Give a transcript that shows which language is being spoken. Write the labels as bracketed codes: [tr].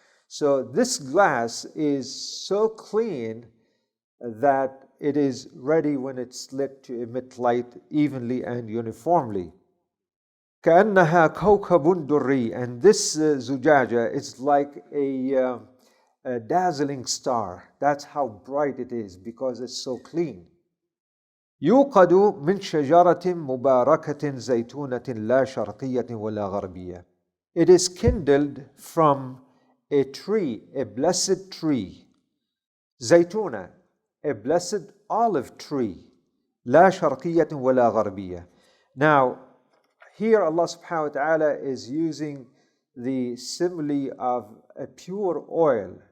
[en] So this glass is so clean that it is ready when it's lit to emit light evenly and uniformly. [ar] كأنها كوكب دري, [en] and this zujaja is like a dazzling star. That's how bright it is because it's so clean. [ar] يوقد من شجرة مباركة زيتونة لا شرقية ولا غربية. [en] It is kindled from a tree, a blessed tree. زيتونة, a blessed olive tree. [ar] لا شرقية ولا غربية. [en] Now, here Allah subhanahu wa ta'ala is using the simile of a pure oil.